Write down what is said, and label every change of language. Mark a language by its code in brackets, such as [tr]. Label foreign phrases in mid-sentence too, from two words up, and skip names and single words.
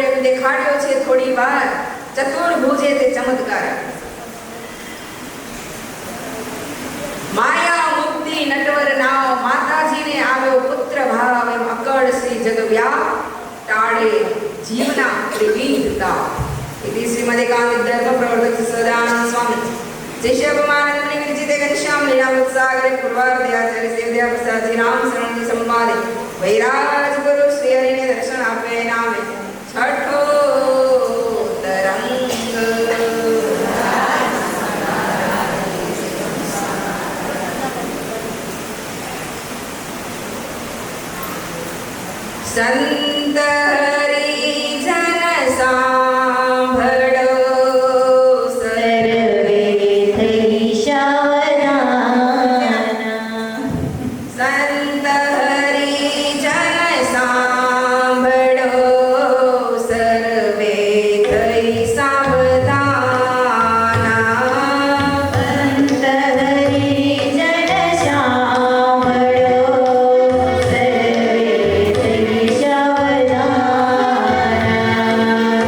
[gu] એમ દેખાડ્યો છે થોડી વાર ચતુર્ભુજે તે ચમત્કાર. માયા મુક્તિ નટવર નાવ, માતાજીને આવ્યો પુત્ર ભાવ. એમ અકળ શ્રી જગવ્યા ટાળે જીવના ત્રિવિધતા. [sa] इति श्रीमदेकांत धर्म प्रवर्तक सदानंद स्वामी शिष्यपमानंद विरचिते घनश्याम लीलामृत सागरे पूर्वार्धे आचार्य सेवदया प्रसाद जी राम शरण जी संवादे वैराज गुरु [gu] શ્રી હરિ ને દર્શન આપે નામે છઠો તરંગ. સંત હરિ જન સાંભળો, सर्वे થઈ સાવધાન. સંત હરિ જન સાંભળો, સર્વે થઈ સાવધાન. સંત હરિજન સાંભળો, સર્વે થઈ સાવધાન.